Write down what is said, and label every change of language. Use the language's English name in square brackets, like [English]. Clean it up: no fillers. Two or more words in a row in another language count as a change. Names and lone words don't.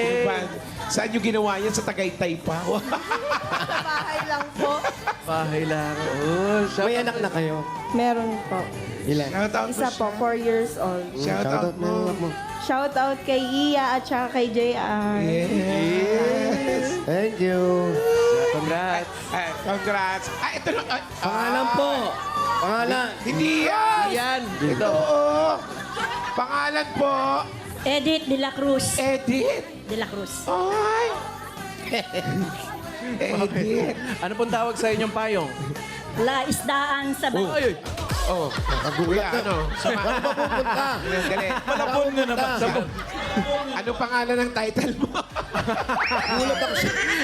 [Filipino] Ano ba? Saan nyo ginawa yan? Sa Tagaytay pa? Sa bahay lang po. Bahay lang. Oh, May anak na kayo? Meron po. Ilan? Shoutout mo Isa po, 4 years old. Shoutout na mo. anak mo. Shout out kay Iya at saka kay JR. Yes. [English] Thank you. [Filipino] Congrats. Congrats. Ito na. Pangalan po. Pangalan. Hindi yan. Yan. Ito. Ito. Pangalan po. Edith de la Cruz. Edith. De la Cruz. Ay. Edith. Ano pong tawag sa inyong payong? La Isdaan sa Ay, ay. Oh, Nagulat kuya, na. ano? Saan ba pupunta? Dali. Malabon na naman siya. Ano pangalan ng title mo? Gulat ako sa...